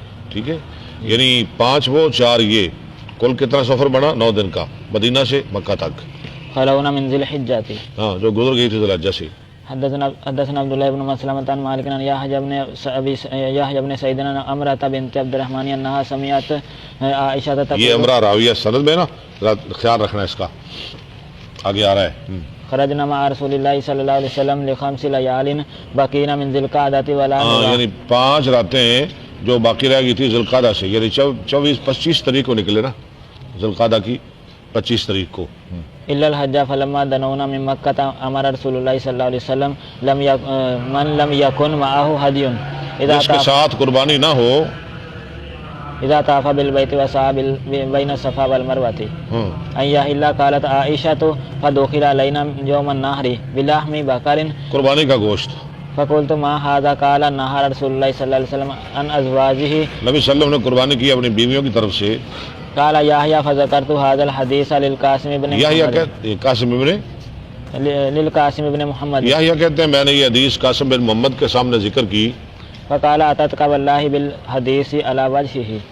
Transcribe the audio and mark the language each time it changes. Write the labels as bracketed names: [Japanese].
[Urdu] ٹھیک ہے، یعنی 5 وہ 4 یہ، کل کتنا سفر بنا؟ 9 دن کا مدینہ سے مکہ تک. [Arabic] خلون من ذی الحجہ. [Urdu] ہاں، جو گزر گئی تھی ذی الحجہ سے. [Arabic] حدثنا عبد الله بن مسلمة عن مالك عن يحيى بن سعيد عن عمرة بنت عبد الرحمن انها سمعت عائشة تقول. [Urdu] یہ عمرہ راویہ سند میں نا، خیال رکھنا اس کا، آگے آ رہا ہے. [Arabic] خرجنا مع رسول الله صلی اللہ علیہ وسلم لخمس لیال بقین من ذی القعدۃ ولا نرى. [Urdu] یعنی 5 راتیں جو باقی رہ گئی تھی ذی القعدہ سے، یعنی 24-25 تاریخ کو نکلے نا، ذی القعدہ کی 25 تاریخ کو. [Arabic] الا الحج فلما دنونا من مکہ امر رسول اللہ صلی اللہ علیہ وسلم من لم يكن معه هدي [Urdu] جس کے ساتھ قربانی نہ ہو [Arabic] اذا طاف بالبيت وسعى بين الصفا والمروة ان يحل. قالت عائشة فدخل علينا يوم النحر بلحم بقر. [Urdu] قربانی کا گوشت. [Arabic] فقلت ما هذا؟ قال نهر رسول الله صلی اللہ علیہ وسلم عن ازواجه. [Urdu] نبی صلی اللہ علیہ وسلم نے قربانی کی اپنی بیویوں کی طرف سے. [Arabic] قال يحيى فذكرت هذا الحديث للقاسم بن محمد. قاسم ابن للقاسم بن محمد. [Urdu] یحییٰ کہتے ہیں میں نے یہ حدیث قاسم بن محمد کے سامنے ذکر کی. [Arabic] فقال اتتك والله بالحديث على وجهه.